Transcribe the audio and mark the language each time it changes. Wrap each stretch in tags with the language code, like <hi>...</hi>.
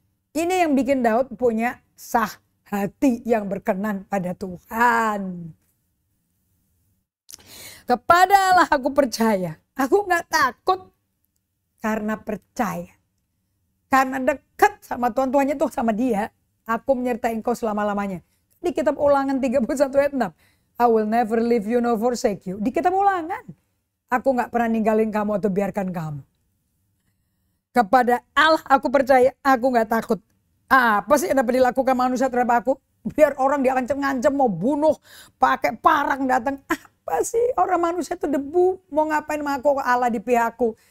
<id>Ini yang bikin Daud punya sah hati yang berkenan pada Tuhan. Kepada Allah aku percaya. Aku gak takut karena percaya. Karena dekat sama Tuhan. Tuhannya tuh sama dia. Aku menyertai engkau selama-lamanya. Di kitab Ulangan 31 ayat 6.</id> <en>I will never leave you nor forsake you.</en> <id>Di kitab Ulangan. Aku gak pernah ninggalin kamu atau biarkan kamu. Kepada Allah aku percaya, aku gak takut. Apa sih yang dapat dilakukan manusia terhadap aku? Biar orang diancam-ngancam mau bunuh, pakai parang datang. Apa sih orang manusia itu debu, mau ngapain sama aku, Allah di pihakku.</id>